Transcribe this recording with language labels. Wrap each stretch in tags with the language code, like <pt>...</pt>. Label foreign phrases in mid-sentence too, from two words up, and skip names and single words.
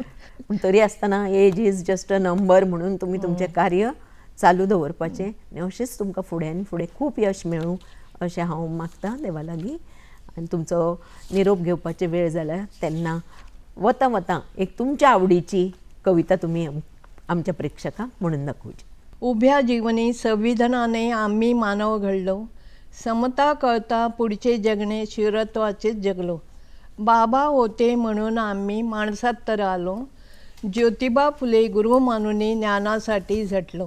<kok>पूण तरी आसतना</kok> <en>age is just a number</en> <kok>म्हणून तुमी तुमचें कार्य चालू दवरपाचें आनी अशेंच तुमकां फुडें फुडें खूब यश मेळूं अशें हांव मागतां देवा लागीं. आनी तुमचो निरोप घेवपाचे वेळ जाल्यार तेन्ना वता वता एक तुमच्या आवडीची कविता तुमी आमच्या प्रेक्षकांक म्हणून दाखोवची.</kok> <mr>उभ्या जीवनी संविधानाने आम्ही मानव घडलो. समता कळता पुढचे जगणे शिरत्वाचेच जगलो. बाबा होते म्हणून आम्ही माणसात तर आलो. ज्योतिबा फुले गुरु मानून ज्ञानासाठी झटलो.</mr>